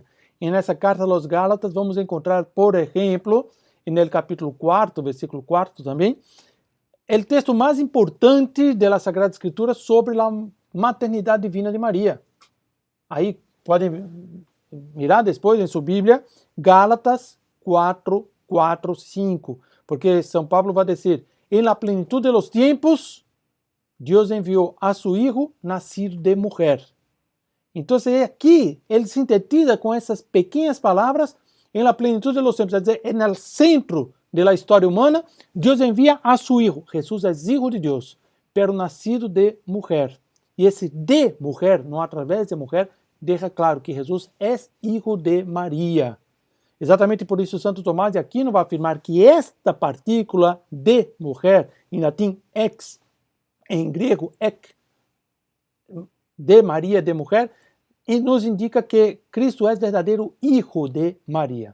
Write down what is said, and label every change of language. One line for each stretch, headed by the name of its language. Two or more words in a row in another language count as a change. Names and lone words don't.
Portuguese: E nessa carta a los Gálatas vamos encontrar, por exemplo, no capítulo 4, versículo 4 também, o texto mais importante da Sagrada Escritura sobre a maternidade divina de Maria. Aí podem mirar depois em sua Bíblia, Gálatas 4, 4, 5, porque São Paulo vai dizer,
Spanish: em la plenitud de los tiempos,
Portuguese: Deus enviou a seu Hijo nascido de mulher. Então, aqui, ele sintetiza com essas pequenas palavras,
Spanish: em la plenitud de los tiempos,
Portuguese: é dizer, no centro da história humana, Deus envia a seu Hijo. Jesus é Hijo de Deus, pero nascido de mulher. E esse de mulher, não através de mulher, deixa claro que Jesus é Hijo de Maria. Exatamente por isso, Santo Tomás de Aquino vai afirmar que esta partícula de mulher, em latim ex, em grego ek, de Maria, de mulher, e nos indica que Cristo é verdadeiro Hijo de Maria.